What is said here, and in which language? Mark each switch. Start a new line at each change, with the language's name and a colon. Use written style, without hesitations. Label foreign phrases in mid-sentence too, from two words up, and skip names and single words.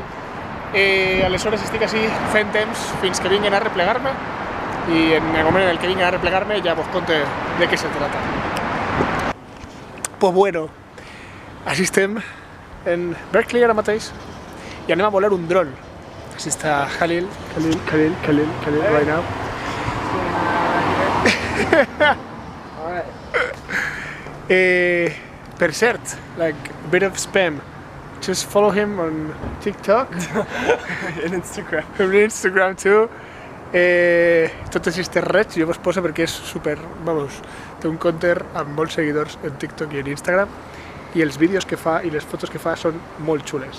Catalan: Aleshores estic així fent temps fins que vinguen a replegar-me i en el moment en el que vinguen a replegar-me ja vos conte de què
Spanish: se trata. Pues bueno,
Catalan: així estem en Berkeley ara mateix i anem a volar un dron. Així està Khalil
English: right now.
Catalan: Per cert,
English: like a bit of spam. Just follow him on TikTok.
Catalan: En Instagram.
English: En Instagram too.
Catalan: Tot aquestes reds jo vos poso perquè és super, vamos, té un counter amb molts seguidors en TikTok i en Instagram i els vídeos que fa i les fotos que fa són molt xules.